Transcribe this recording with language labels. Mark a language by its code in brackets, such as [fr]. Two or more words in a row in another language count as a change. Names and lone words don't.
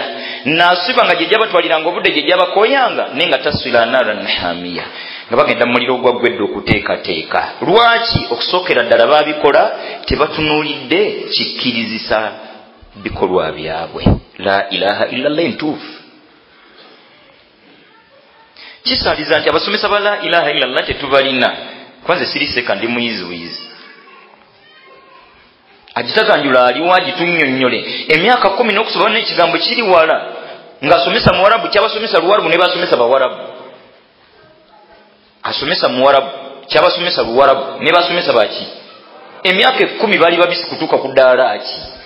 [lg] nasiba nga gyejja batwaliranga obudde gyejja bakoyanga naye nga [ar] تصلى نارا حامية [lg] nga bagenda mu muliro ogwaggwedde okuteekateeka lwaki okusookera ddala babikola tebatunuulidde kikkirizisa bikolwa byabwe [ar] لا إله إلا الله [lg] entuufu kisaaliza nti abasomesa ba [ar] لا إله إلا الله [lg] tetubalina kwanze siriseka ndi muyiziwizi agitaganjula aliwo agitunnyonnyole emyaka 10 n'okusobola n'ekigambo kiri wala ng'asomesa muwarabu kyabasomesa luwarabu ne basomesa bawarabu asomesa muwarabu kyabasomesa luwarabu ne basomesa baki emyaka 10 bali babisi kutuuka ku ddaala ki